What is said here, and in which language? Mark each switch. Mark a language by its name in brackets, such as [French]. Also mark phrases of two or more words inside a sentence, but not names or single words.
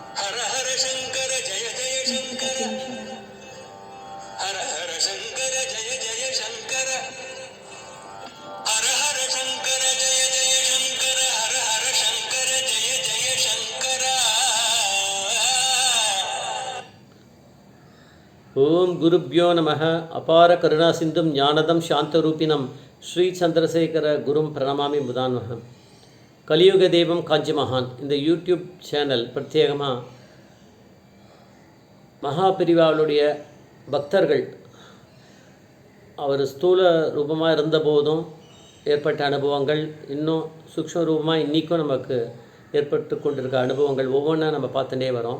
[Sanskrit] हर हर शंकर जय जय शंकर हर हर शंकर जय जय शंकर हर हर शंकर जय जय शंकर हर हर शंकर जय जय शंकर ॐ गुरुभ्यो नमः. अपार करुणा सिन्धुं ज्ञानदं शान्तरूपिणम् श्री चन्द्रशेखर गुरुं प्रणमामि मुदान्वहम्. [Tamil] கலியுக தெய்வம் காஞ்சி மகான் இந்த [English] YouTube channel [Tamil] பிரத்யேகமாக மகாபிரிவாளுடைய பக்தர்கள் அவர் ஸ்தூல ரூபமாக இருந்தபோதும் ஏற்பட்ட அனுபவங்கள், இன்னும் சூக்ஷ்ம ரூபமாக இன்றைக்கும் நமக்கு ஏற்பட்டு கொண்டிருக்க அனுபவங்கள் ஒவ்வொன்றா நம்ம பார்த்துட்டே வரோம்.